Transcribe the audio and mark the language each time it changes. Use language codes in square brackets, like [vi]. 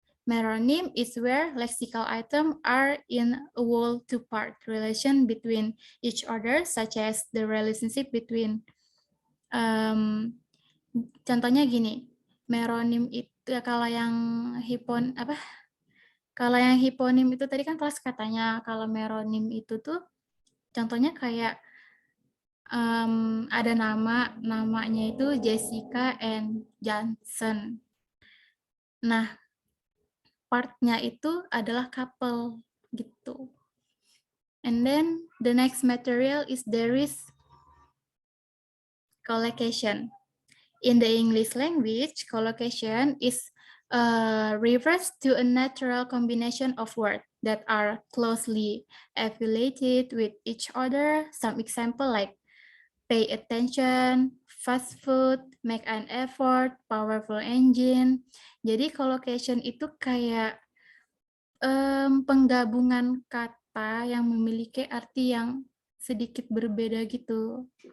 [en] Meronym is where lexical items are in a whole two-part relation between each other, such as the relationship between [id] contohnya gini, meronym itu kalau yang hiponim itu tadi kan kelas katanya, kalau meronym itu tuh contohnya kayak ada namanya itu Jessica and Johnson. Nah, partnya itu adalah couple gitu. [en] And then the next material is there is collocation. In the English language, collocation is refers to a natural combination of words that are closely affiliated with each other. Some example like pay attention, fast food, make an effort, powerful engine. [id] Jadi collocation itu kayak penggabungan kata yang memiliki arti yang sedikit berbeda gitu.